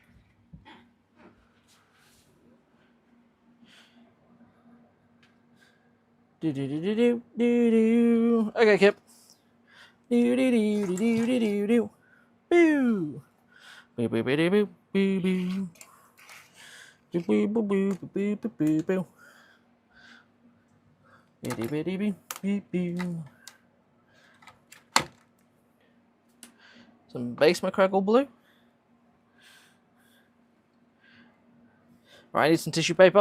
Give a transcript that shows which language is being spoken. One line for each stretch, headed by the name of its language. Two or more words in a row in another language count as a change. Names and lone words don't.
English: Do do do do do do do. Okay, Kip. Do do do do do do do do. Boo. Boo boo boo boo boo boo. Boo boo boo boo boo boo boo boo. Biddy biddy boo boo boo. Some base McCraggle blue. Right, I need some tissue paper.